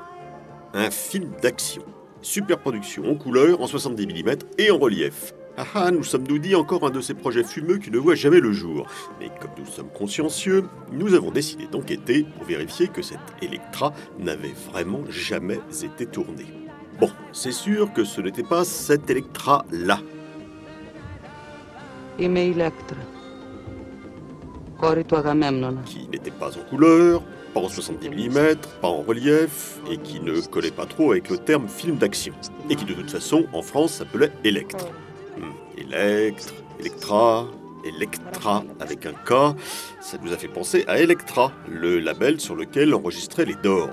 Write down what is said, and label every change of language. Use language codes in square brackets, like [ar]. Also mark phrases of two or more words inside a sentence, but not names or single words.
[fr] Un film d'action, superproduction en couleur, en 70 mm et en relief. Nous sommes-nous dit encore un de ces projets fumeux qui ne voit jamais le jour. Mais comme nous sommes consciencieux, nous avons décidé d'enquêter pour vérifier que cette Elektra n'avait vraiment jamais été tournée. Bon, c'est sûr que ce n'était pas cette Elektra-là. [el] Είμαι η Ηλέκτρα, κόρη του Αγαμέμνονα. [fr] Qui n'était pas en couleur, pas en 70 mm, pas en relief, et qui ne collait pas trop avec le terme film d'action. Et qui de toute façon, en France, s'appelait Electre. Electre, Elektra, Elektra avec un K, ça nous a fait penser à Elektra, le label sur lequel enregistraient les Doors.